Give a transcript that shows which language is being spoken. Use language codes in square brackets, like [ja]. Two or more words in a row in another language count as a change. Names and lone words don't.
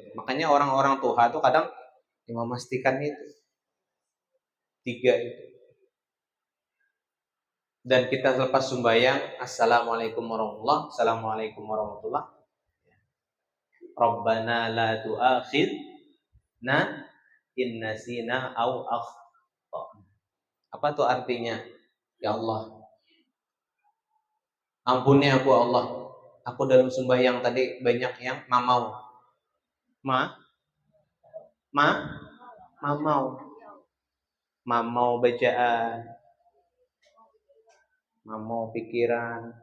[id] Makanya orang-orang Tuhan tuh kadang memastikan itu 3 itu. Dan kita lepas sembahyang, [ar] السلام عليكم ورحمة الله، السلام عليكم ورحمة الله. ربنا لا تؤاخذنا إن نسينا أو أخطأنا. [id] Apa tuh artinya? Ya Allah, ampuni aku Allah. Aku dalam sembahyang tadi banyak yang mamau. Mamau bacaan, mamau pikiran.